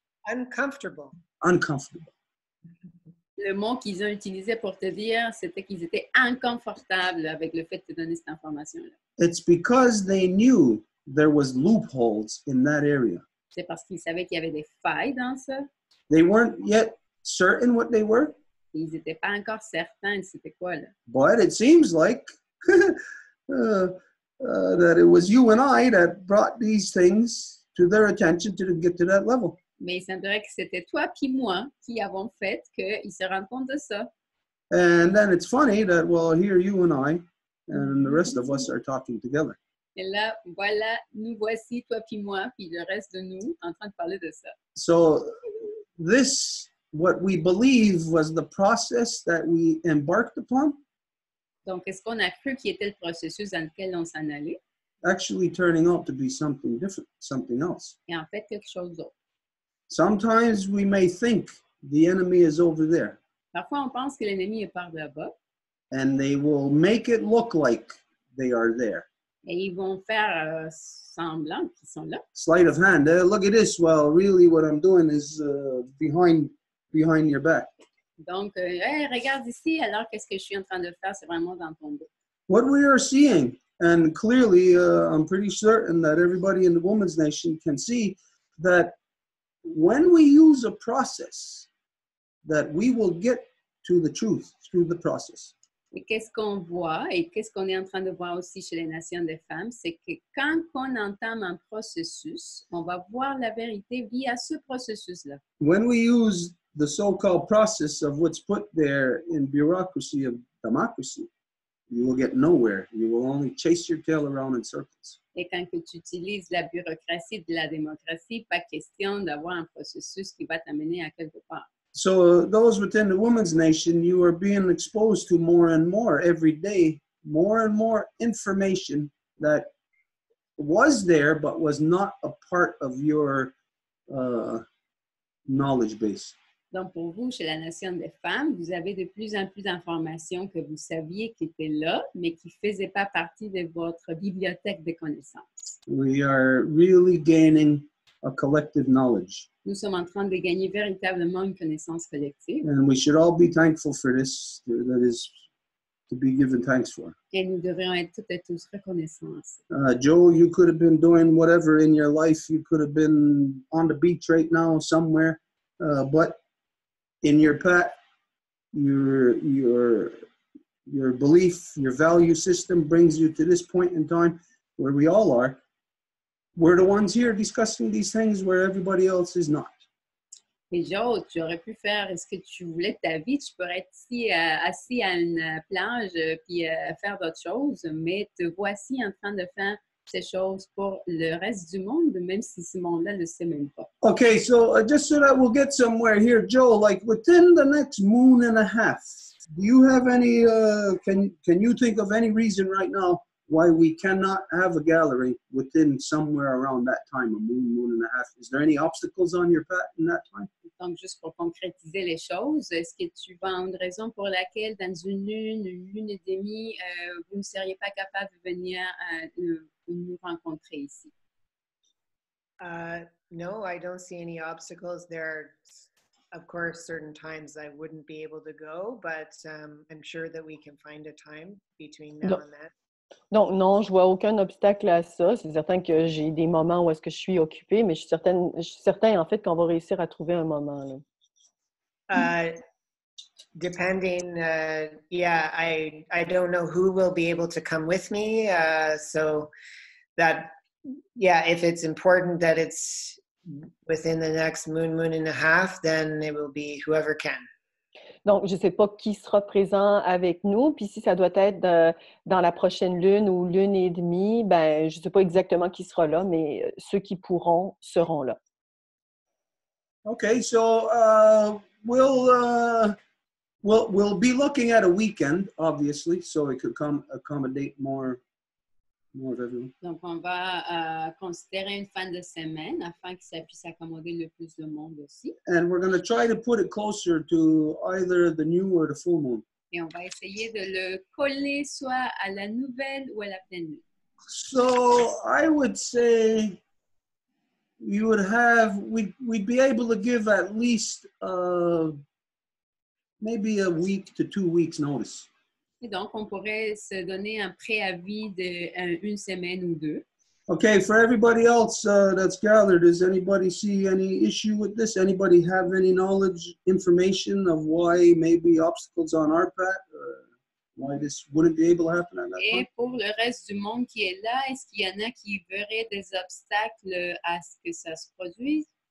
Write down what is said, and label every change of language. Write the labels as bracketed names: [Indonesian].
[English] Uncomfortable. Uncomfortable. [French] Le mot qu'ils ont utilisé pour te dire, c'était qu'ils étaient inconfortables avec le fait de te donner cette information-là. [English] It's because they knew there was loopholes in that area. [French] C'est parce qu'ils savaient qu'il y avait des failles dans ça. [English] They weren't yet certain what they were. [French] Ils n'étaient pas encore certains de c'était quoi, là. [English] But it seems like that it was you and I that brought these things to their attention to get to that level. [French] Mais il semblerait que c'était toi puis moi qui avons fait qu'ils se rendent compte de ça. [English] And then it's funny that, well, here you and I and the rest of us are talking together. [French] Et là, voilà, nous voici, toi puis moi, puis le reste de nous, en train de parler de ça. [English] So this, what we believe was the process that we embarked upon, [French] Donc, est-ce qu'on a cru qu'il était le processus dans lequel on s'en allait? [English] actually turning out to be something different, something else. [French] Et en fait, quelque chose d'autre. [English] Sometimes we may think the enemy is over there, [French] Parfois, on pense que l'ennemi est par là-bas [English] and they will make it look like they are there. [French] et ils vont faire semblant qu'ils sont là. [English] Sleight of hand. Look at this. Well, really what I'm doing is behind your back. [French] Donc, hey, regarde ici, alors qu'est-ce que je suis en train de faire? C'est vraiment dans ton dos. [English] What we are seeing, and clearly I'm pretty certain that everybody in the Women's Nation can see that when we use a process, that we will get to the truth through the process. [French] Et qu'est-ce qu'on voit et qu'est-ce qu'on est en train de voir aussi chez les nations des femmes, c'est que quand on entame un processus, on va voir la vérité via ce processus-là. [English] When we use the so-called process of what's put there in bureaucracy of democracy, you will get nowhere. You will only chase your tail around in circles. [French] Et quand que tu utilises la bureaucratie de la démocratie, pas question d'avoir un processus qui va t'amener à quelque part. [English] So those within the women's nation, you are being exposed to more and more every day, more and more information that was there but was not a part of your knowledge base. [French] Donc, pour vous, chez la Nation des femmes, vous avez de plus en plus d'informations que vous saviez qui étaient là, mais qui ne faisaient pas partie de votre bibliothèque de connaissances. [English] We are really gaining a collective knowledge. [French] Nous sommes en train de gagner véritablement une connaissance collective. [English] And we should all be thankful for this. That is to be given thanks for. [French] Et nous devrions être toutes et tous reconnaissants. [English] Joe, you could have been doing whatever in your life. You could have been on the beach right now somewhere. But in your path, your belief, your value system brings you to this point in time where we all are. We're the ones here discussing these things where everybody else is not. [French] Et Joe, tu aurais pu faire ce que tu voulais de ta vie. Tu pourrais être ici, assis à une plage puis faire d'autres choses, mais te voici en train de faire ces choses pour le reste du monde, même si ce monde-là ne le sait même pas. [English] Okay, so just so that we'll get somewhere here, Joe, like within the next moon and a half, do you have any, can you think of any reason right now why we cannot have a gallery within somewhere around that time, a moon and a half? Is there any obstacles on your path in that time? [French] Donc, juste pour concrétiser les choses, est-ce que tu vois une raison pour laquelle dans une lune et demie, vous ne seriez pas capable de venir nous rencontrer ici? [English] No, I don't see any obstacles. There are, of course, certain times I wouldn't be able to go, but I'm sure that we can find a time between now and then. [French] Donc, non, je vois aucun obstacle à ça. C'est certain que j'ai des moments où est-ce que je suis occupée, mais je suis certain en fait, qu'on va réussir à trouver un moment. Là. [English] Depending, yeah, I don't know who will be able to come with me. So that, yeah, if it's important that it's within the next moon and a half, then it will be whoever can. [French] Donc, je ne sais pas qui sera présent avec nous, puis si ça doit être dans la prochaine lune ou lune et demie, ben, je ne sais pas exactement qui sera là, mais ceux qui pourront seront là. [English] Okay, so we'll be looking at a weekend, obviously, so it could accommodate more of everyone. [French] Donc, on va considérer une fin de semaine afin que ça puisse accommoder le plus de monde aussi. [English] And we're going to try to put it closer to either the new or the full moon. [French] Et on va essayer de le coller soit à la nouvelle ou à la pleine lune. [English] So I would say we'd be able to give at least maybe a week to 2 weeks notice. [French] Et donc, on pourrait se donner un préavis d'une semaine ou deux. [English] Okay, for everybody else that's gathered, does anybody see any issue with this? Anybody have any knowledge, information of why maybe obstacles on our path, or why this wouldn't be able to happen at that time? [French] Et pour le reste du monde qui est là, est-ce qu'il y en a qui verraient des obstacles à ce que ça se produise?